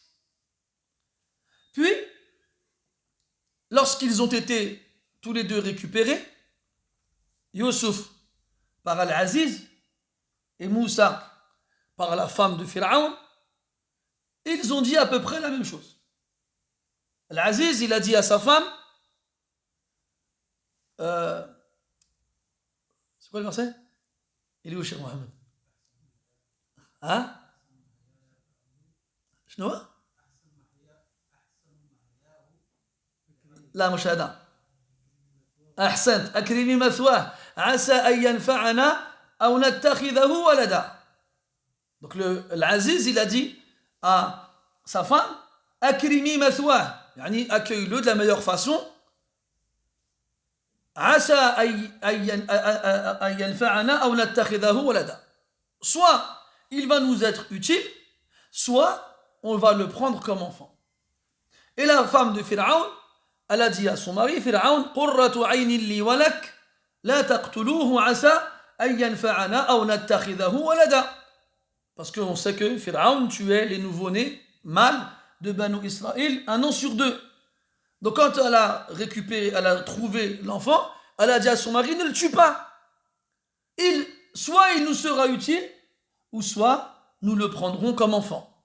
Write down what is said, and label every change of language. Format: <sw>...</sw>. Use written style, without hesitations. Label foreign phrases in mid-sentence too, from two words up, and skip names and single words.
<fr>Puis, lorsqu'ils ont été tous les deux récupérés, Youssouf par Al-Aziz et Moussa par la femme de Pharaon, ils ont dit à peu près la même chose. Al-Aziz, il a dit à sa femme, c'est quoi le verset? Il est où, Cheikh Mohamed? Hein?</fr> <ar>شنو؟ لا مش هذا. أحسنت. أكرمي مثواه عسى أن ينفعنا أو نتخذه ولدا.</ar> <fr>Donc l'Aziz, il a dit à sa femme,</fr> <ar>أكرمي مثواه يعني</ar> <fr>accueille-le de la meilleure façon.</fr> <ar>عسى أن ينفعنا أو نتخذه ولدا.</ar> <fr>Soit il va nous être utile, soit on va le prendre comme enfant. Et la femme de Pharaon, elle a dit à son mari, Pharaon,</fr> <ar>قرة عين لي ولك لا تقتلوه عسى أن ينفعنا أو نتخذه ولدا.</ar> <fr>Parce qu'on sait que Pharaon tuait les nouveau-nés mâles de Banu Israël, un an sur deux. Donc quand elle a trouvé l'enfant, elle a dit à son mari, ne le tue pas. Soit il nous sera utile, ou soit nous le prendrons comme enfant.</fr>